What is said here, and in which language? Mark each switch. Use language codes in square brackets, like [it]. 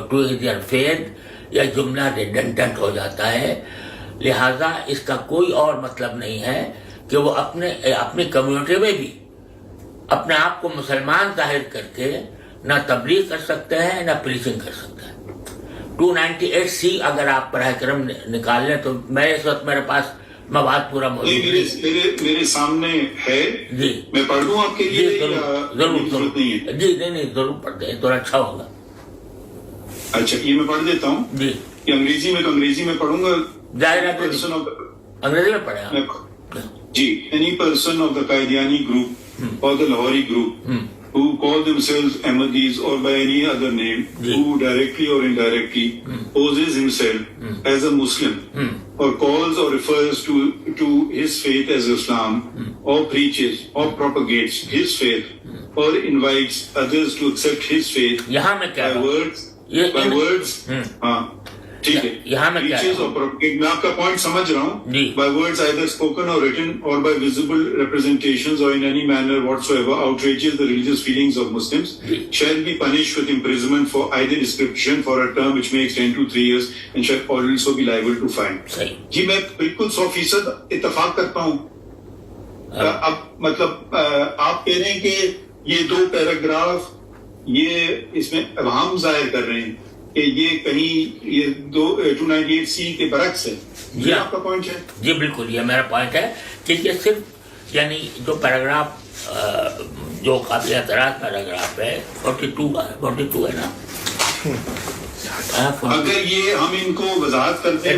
[ur] Their faith یا جملہ redundant ہو جاتا ہے، لہذا اس کا کوئی اور مطلب نہیں ہے کہ وہ اپنی کمیونٹی میں بھی اپنے آپ کو مسلمان ظاہر کر کے نہ تبلیغ کر سکتے ہیں نہ پریچنگ کر سکتے ہیں۔ 298C اگر آپ براہ کرم نکال لیں تو میں اس وقت میرے پاس مواد پورا موجود ہے، میرے سامنے ہے، جی میں پڑھ دوں آپ کے لیے؟ ضرور جی نہیں ضرور پڑھ دیں تو اچھا ہوگا۔ اچھا یہ میں پڑھ دیتا ہوں جی، یہ انگریزی میں، تو انگریزی میں پڑھوں گا۔ ظاہر ہے انگریزی میں پڑھیں آپ۔ جی، [en] any person of the Qadiani group or the Lahori group who call themselves Ahmadis or by any other name, who directly or indirectly poses himself as a Muslim or calls or refers to his faith as Islam, or preaches or propagates his faith or invites others to accept his faith [ur] یہاں میں کیا [en] by words [ur] ہاں ٹھیک ہے، یہاں میں کیا [en] preaches or propagate، [ur] میں آپ کا پوائنٹ سمجھ رہا ہوں، جی، [en] by words either spoken or written or by visible representations or in any manner whatsoever outrages the religious feelings of Muslims shall be punished with imprisonment for either description for a term which may extend to 3 years and shall also be liable to fine۔ [ur] جی میں بالکل 100% اتفاق کرتا ہوں۔ اب مطلب آپ کہہ رہے ہیں کہ یہ 2 پیراگراف یہ اس میں ابہام ظاہر کر رہے ہیں کہ یہ کہیں یہ 298C کے برعکس ہے، یہ آپ کا پوائنٹ ہے؟ جی بالکل، یہ میرا پوائنٹ ہے کہ یہ صرف یعنی جو پیراگراف جو قابل اعتراض پیراگراف ہے 42 ہے نا، اگر یہ ہم ان کو وضاحت کرتے ہیں